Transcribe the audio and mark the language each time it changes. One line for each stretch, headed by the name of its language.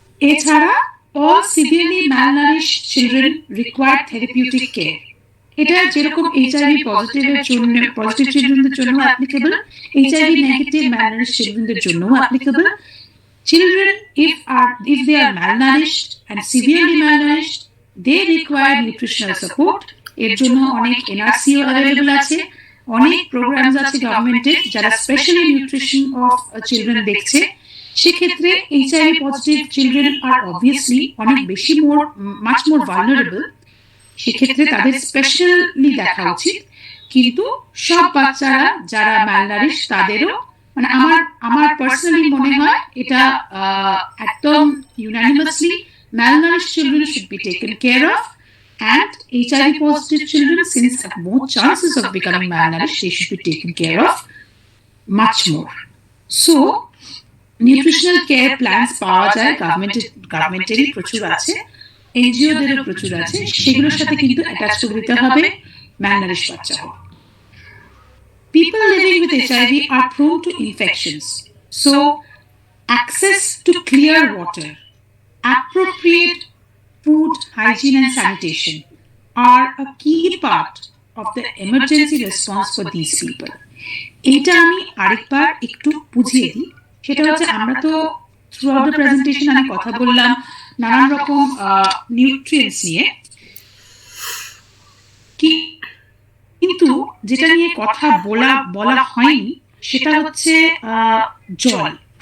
English: এছাড়া all severely malnourished children require therapeutic care.
Bangla: এটা যেরকম এইচআইভি পজিটিভের জন্য, পজিটিভ চিলড্রেনদের জন্য অ্যাপ্লিকেবল, এইচআইভি নেগেটিভ malnourished চিলড্রেনদের জন্য applicable.
English: Children if they are malnourished and severely malnourished, they require nutritional support.
Bangla: এর জন্য অনেক এনআরসিও অ্যাভেলেবল আছে, অনেক প্রোগ্রামস আছে গভর্নমেন্টের যারা স্পেশালি নিউট্রিশন অফ চিলড্রেন দেখছে। সেক্ষেত্রে HIV positive children are obviously অনেক বেশি মাচ মোর ভালনারেবল। সেক্ষেত্রে তাদের স্পেশালি দেখা উচিত। কিন্তু সব বাচ্চারা যারা ম্যালনারিশ তাদেরও মানে আমার পার্সোনালি মনে হয় এটা একদম unanimously
English: malnourished children should be taken care of, and HIV positive children, since have more chances of becoming malnourished, they should be taken care of much more.
Bangla: So nutritional care plans পাওয়া যায় গভর্নমেন্টেরই প্রচুর আছে, এনজিওদেরও প্রচুর আছে, সেগুলোর সাথে কিন্তু attach করে দিতে হবে ম্যালনারিশ বাচ্চা হোক।
English: People living with HIV are prone to infections, so access to clear water, appropriate food, hygiene and sanitation are a key part of the emergency response for these people.
Bangla: এটা আমি আরেকবার একটু বুঝিয়ে দিই। সেটা হচ্ছে আমরা তো থ্রু আউট দ্য প্রেজেন্টেশন আমি কথা বললাম নানান রকম নিউট্রিয়েন্টস নিয়ে, কিন্তু যেটা নিয়ে কথা বলা হয়নি সেটা হচ্ছে জল।